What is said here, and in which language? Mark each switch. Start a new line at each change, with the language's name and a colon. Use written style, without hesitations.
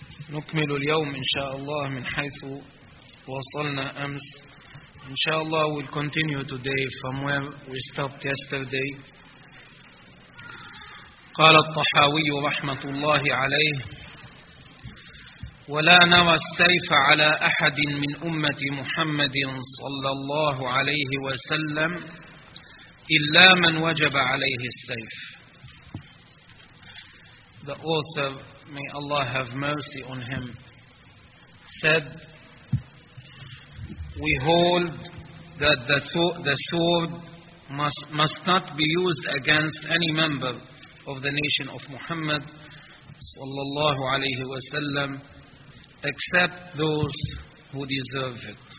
Arabic: نكمل اليوم إن شاء الله من حيث وصلنا أمس.
English: إن شاء الله we'll continue today from where we stopped yesterday.
Arabic: قال الطحاوي رحمة الله عليه: ولا نرى السيف على أحد من أمة محمد صلى الله عليه وسلم إلا من وجب عليه السيف.
English: The author, may Allah have mercy on him, said, we hold that the sword must not be used against any member of the nation of Muhammad sallallahu alayhi wa sallam except those who deserve it.